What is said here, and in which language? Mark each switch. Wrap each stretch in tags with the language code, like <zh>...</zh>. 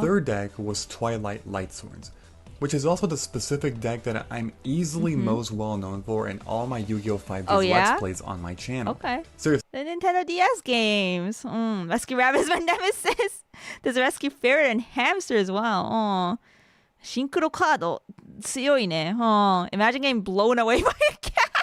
<en>The third deck was Twilight Lightsworns, which is also the specific deck that I'm easily most well known for in all my Yu-Gi-Oh! 5Ds Let's Plays on my channel. Okay. Seriously. The Nintendo DS games. Rescue Rabbit is my nemesis. There's a Rescue Ferret and Hamster as well.</en> <ja>シンクロカード強いね.</ja> <en>Imagine getting blown away by a cat.</en>